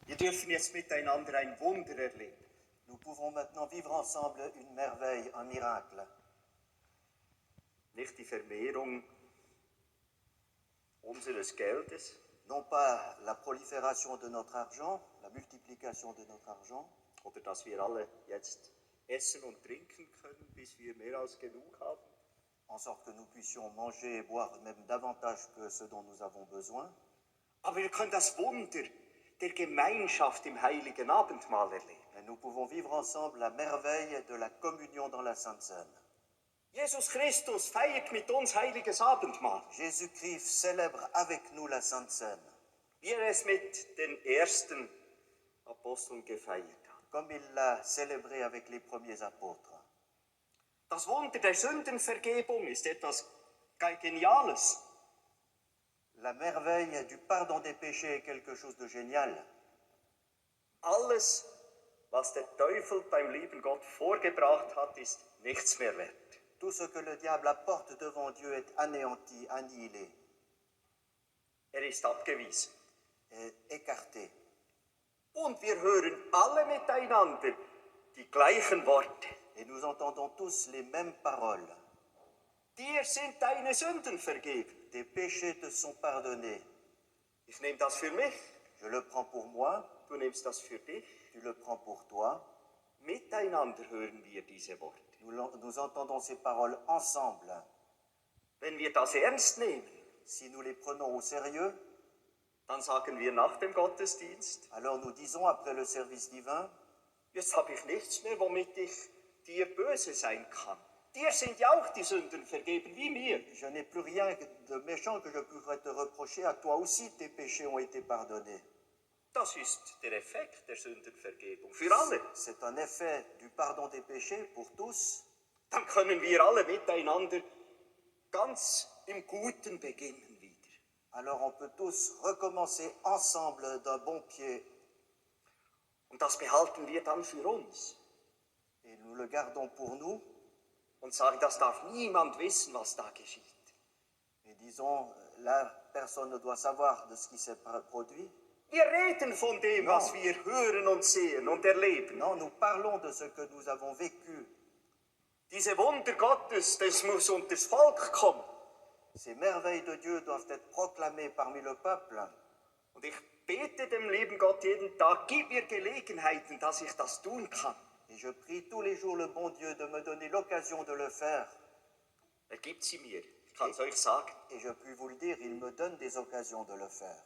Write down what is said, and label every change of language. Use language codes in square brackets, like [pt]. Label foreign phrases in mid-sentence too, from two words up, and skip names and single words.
[de] dürfen jetzt miteinander ein Wunder erleben. [fr] Nous pouvons maintenant vivre ensemble une merveille, un miracle. [de] Nicht die Vermehrung unseres Geldes, [fr] Non pas la prolifération de notre argent, la multiplication de notre argent, [de] oder dass wir alle jetzt essen und trinken können, bis wir mehr als genug haben. [fr] en sorte que nous puissions manger et boire même davantage que ce dont nous avons besoin. [de] Aber wir können das Wunder der Gemeinschaft im heiligen Abendmahl erleben. [fr] Mais nous pouvons vivre ensemble la merveille de la communion dans la Sainte Seine. [de] Jesus Christus feiert mit uns heiliges Abendmahl, [fr] Jésus-Christ célèbre avec nous la Sainte Seine, [de] wie er es mit den ersten Aposteln gefeiert hat. [fr] comme il l'a célébré avec les premiers apôtres. [de] Das Wunder der Sündenvergebung ist etwas Geniales. [fr] La merveille du pardon des péchés est quelque chose de génial. [de] Alles, was der Teufel beim lieben Gott vorgebracht hat, ist nichts mehr wert. [fr] Tout ce que le diable apporte devant Dieu est anéanti, annihilé, [de] Er ist abgewiesen. [fr] est écarté. [de] Und wir hören alle miteinander die gleichen Worte. [fr] Et nous entendons tous les mêmes paroles. [de] Dir sind deine Sünden vergeben. [fr] Tes péchés te sont pardonnés. [de] Ich nehme das für mich, [fr] Je le prends pour moi, [de] du nimmst das für dich. [fr] tu le prends pour toi. [de] Miteinander hören wir diese Worte. [fr] Nous entendons ces paroles ensemble. [de] Wenn wir das ernst nehmen, [fr] Si nous les prenons au sérieux, [de] dann sagen wir nach dem Gottesdienst, [fr] alors nous disons après le service divin, [de] jetzt habe ich nichts mehr, womit ich dir böse sein kann. Dir sind ja auch die Sünden vergeben, wie mir. [fr] je n'ai plus rien de méchant que je pourrais te reprocher. À toi aussi, tes péchés ont été pardonnés. [de] Das ist der Effekt der Sündenvergebung für alle. [fr] C'est un effet du pardon des péchés pour tous. [de] Dann können wir alle miteinander ganz im Guten beginnen wieder. [fr] Alors on peut tous recommencer ensemble d'un bon pied. [de] Und das behalten wir dann für uns [fr] Et nous le gardons pour nous. [de] und sagen, das darf niemand wissen, was da geschieht. [fr] Et disons, là, personne ne doit savoir de ce qui s'est produit. [de] Wir reden von dem, was wir hören und sehen und erleben. [fr] Non, nous parlons de ce que nous avons vécu. [de] Diese Wunder Gottes, das muss unter das Volk kommen. [fr] Ces merveilles de Dieu doivent être proclamées parmi le peuple. [de] Und ich bete dem lieben Gott jeden Tag, gib mir Gelegenheiten, dass ich das tun kann. [fr] Et je prie tous les jours le bon Dieu de me donner l'occasion de le faire. [de] Er gibt sie mir, ich kann es euch sagen. [fr] Et je puis vous le dire, il me donne des occasions de le faire.